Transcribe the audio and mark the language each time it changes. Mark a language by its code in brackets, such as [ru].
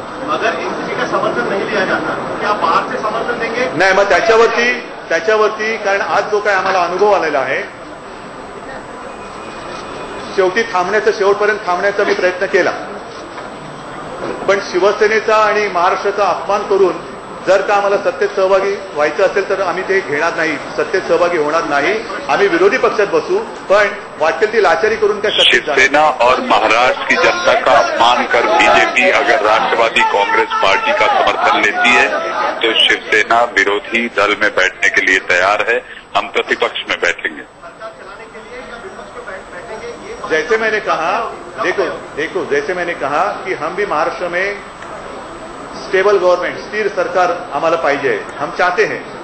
[hi] अगर एनसीपी का समर्थन नहीं लिया जाता क्या बाहर से समर्थन देंगे? [mr] नाही, मग त्याच्यावरती कारण आज जो काय आम्हाला अनुभव आलेला आहे शेवटी शेवटपर्यंत थांबण्याचा मी प्रयत्न केला, पण शिवसेनेचा आणि महाराष्ट्राचा अपमान करून जर का आम्हाला सत्तेत सहभागी व्हायचं असेल तर आम्ही ते घेणार नाही, सत्तेत सहभागी होणार नाही. आम्ही विरोधी पक्षात बसू, पण वाटेल ती लाचारी करून काय सत्तेत जाणार. [hi] शिवसेना और महाराष्ट्र की जनता का अपमान कर बीजेपी अगर राष्ट्रवादी कांग्रेस पार्टी का समर्थन लेती है तो शिवसेना विरोधी दल में बैठने के लिए तैयार है. हम प्रतिपक्ष में बैठेंगे. जैसे मैंने कहा, देखो जैसे मैंने कहा कि हम भी महाराष्ट्र में स्टेबल गवर्नमेंट, स्थिर सरकार हमारा पाहिजे, हम चाहते हैं.